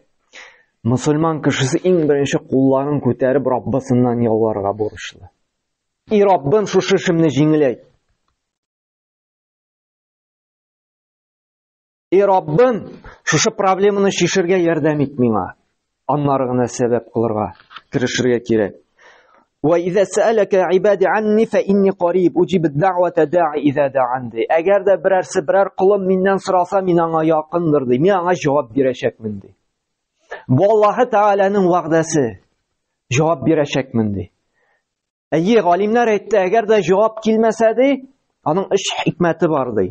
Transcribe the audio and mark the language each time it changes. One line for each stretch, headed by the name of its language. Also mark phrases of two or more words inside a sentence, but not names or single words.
Tatar: Мусульман кешесе иң беренче кулларын күтәреп Раббысыннан ялварырга бурычлы. И Раббым, шушы эшемне җиңеләйт. И Раббым, шушы проблеманы чишергә ярдәм ит миңа. Аннары гына сәбәп кылырга, тырышырга кирәк.
Arabic: وَإِذَا سَأَلَكَ عِبَادِي عَنِّي فَإِنِّي قَرِيبٌ أُجِيبُ الدَّعْوَةَ دَاعِ إِذَا دَعَانِ.
Tatar: Әгәр дә берәр кулым миннән сораса, мин аңа якындыр ди. Мин аңа җавап бирәчәкмен ди. Бу Аллаһ Тәгаләнең вәгъдәсе. Җавап бирәчәкмен ди. Әйе, галимнәр әйтте, әгәр дә җавап килмәсә ди, аның эш хикмәте бар ди.